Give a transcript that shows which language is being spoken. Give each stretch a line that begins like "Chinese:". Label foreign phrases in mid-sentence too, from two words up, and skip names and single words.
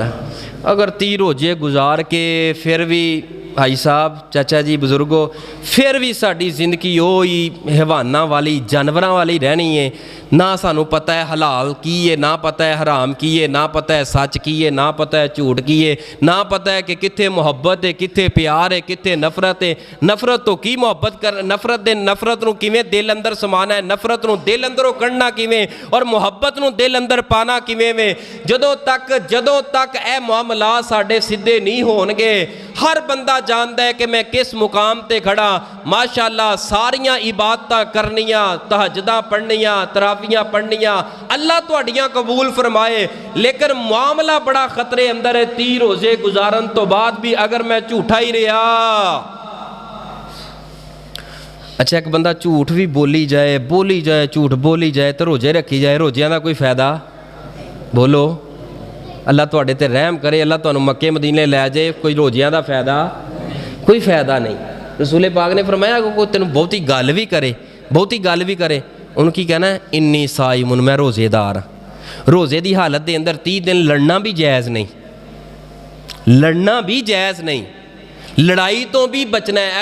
Punjabi: اگر 30 روزے گزار کے پھر بھی بھائی صاحب چاچا جی بزرگو پھر بھی ساڈی زندگی وہی حیواناں والی جانوراں والی رہنی ہے، نہ سانوں پتہ ہے حلال کی ہے، نہ پتہ ہے حرام کی ہے، نہ پتہ ہے سچ کی ہے، نہ پتہ ہے جھوٹ کی ہے، نہ پتہ ہے کہ کتھے محبت ہے، کتھے پیار ہے، کتھے نفرت ہے۔ نفرت تو کی محبت کر، نفرت نو کیویں دل اندر سمانا ہے، نفرت نو دل اندروں کڑنا کیویں، اور محبت نو دل اندر پانا کیویں وے۔ جدوں تک اے معاملات ساڈے سدھے نہیں ہون گے، ہر بندہ جاندا ہے کہ میں کس مقام تے کھڑا، ماشاءاللہ ساریاں عبادتاں کرنیاں، تہجداں پڑھنیاں، تراویحاں پڑھنیاں، اللہ تہاڈیاں قبول فرمائے، لیکن معاملہ بڑا خطرے اندر ہے۔ 30 روزے گزارن تو بعد بھی اگر میں جھوٹا ہی رہا، اچھا ایک بندہ جھوٹ بھی بولی جائے جھوٹ بولی جائے تو روزے رکھی جائے، روزیاں دا کوئی فائدہ؟ بولو اللہ تواڈے تے رحم کرے، اللہ تانوں مکے مدینے لے جائے، کوئی روزیاں دا فائدہ؟ کوئی فائدہ نہیں۔ رسول پاک نے فرمایا کہ کوئی تینوں بہتی گل بھی کرے ان کی کہنا ہے
Arabic: انی صائم،
Punjabi: میں روزے دار، روزے دی حالت دے اندر 30 دن لڑنا بھی جائز نہیں، لڑائی تو بھی بچنا ہے۔